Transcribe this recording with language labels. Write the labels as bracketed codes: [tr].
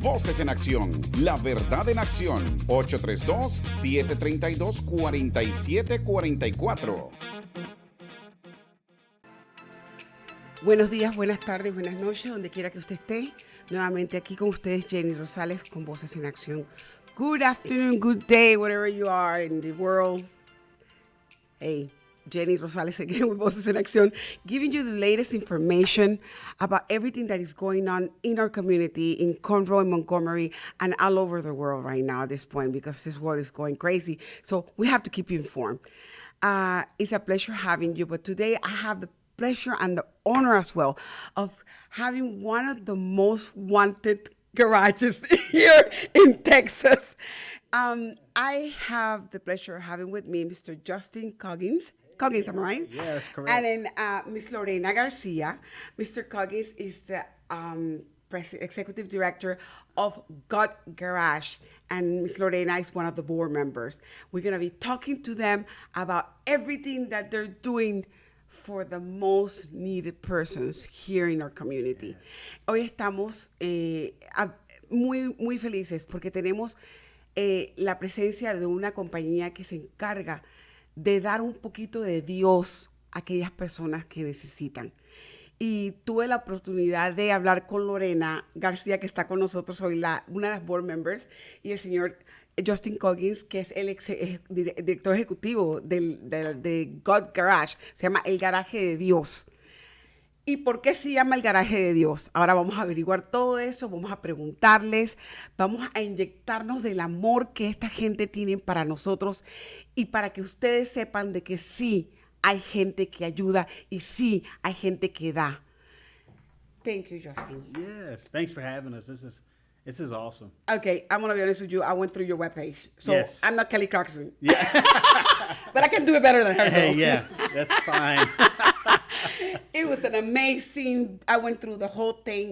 [es] Voces en Acción, la verdad en acción. 832-732-4744. Buenos días, buenas tardes, buenas noches, donde quiera que usted esté. Nuevamente aquí con ustedes, Jenny Rosales, con Voces en Acción. [en] Good afternoon, good day, wherever you are in the world. Hey, Jenny Rosales again with Voces en Acción, giving you the latest information about everything that is going on in our community, in Conroe, in Montgomery, and all over the world right now at this point, because this world is going crazy. So we have to keep you informed. It's a pleasure having you, but today I have the pleasure and the honor as well of having one of the most wanted garages here in Texas. I have the pleasure of having with me Mr. Justin Coggins, am I right? Yes, correct. And then Ms. Lorena Garcia. Mr. Coggins is the executive director of God Garage, and Ms. Lorena is one of the board members. We're going to be talking to them about everything that they're doing for the most needed persons here in our community. [es] Hoy estamos muy felices porque tenemos la presencia de una compañía que se encarga de dar un poquito de Dios a aquellas personas que necesitan. Y tuve la oportunidad de hablar con Lorena García, que está con nosotros hoy, una de las board members, y el señor Justin Coggins, que es el director ejecutivo de God Garage. Se llama El Garaje de Dios. ¿Y por qué se llama El Garaje de Dios? Ahora vamos a averiguar todo eso, vamos a preguntarles, vamos a inyectarnos del amor que esta gente tiene para nosotros y para que ustedes sepan de que sí hay gente que ayuda y sí hay gente que da. [en] Thank you, Justin. Yes, thanks for having us. This is awesome. Okay, I'm going to be honest with you. I went through your webpage. So yes. I'm not Kelly Clarkson. Yeah. But I can do it better than her. Hey, yeah, that's fine. It was an amazing. I went through the whole thing.